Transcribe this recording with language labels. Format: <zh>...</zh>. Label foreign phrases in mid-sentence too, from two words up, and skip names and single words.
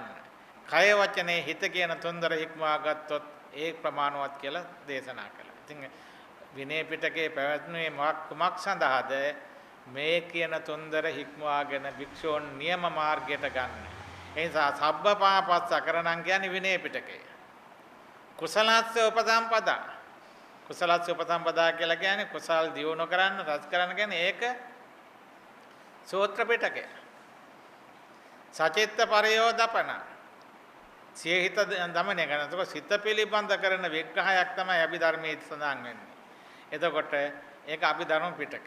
<si>කය වචනේ හිත කියන තුන්දර හික්මවා ගත්තොත් ඒ ප්‍රමාණවත් කියලා දේශනා කළා. ඉතින් විනය පිටකේ පැවැත්නුවේ මොකක් සඳහාද? මේ කියන තුන්දර හික්මවාගෙන භික්ෂූන් නියම මාර්ගයට ගන්න. ඒ නිසා සබ්බපාපස්සකරණං කියන්නේ විනය පිටකය.</si> <pi>කුසලස්ස උපසම්පදා. කුසලස්ස උපසම්පදා</pi> <si>කියලා කියන්නේ කුසල් දියුණු කරන්න, රස කරන්න කියන්නේ ඒක සූත්‍ර පිටකය.</si> <pi>සචිත්ත පරියෝදපන.</pi> <si>සියහිත දමනය කරනකොට සිත පිළිබඳ කරන විග්‍රහයක් තමයි අභිධර්මයේ සඳහන් වෙන්නේ. එතකොට ඒක අභිධර්ම පිටකය.</si>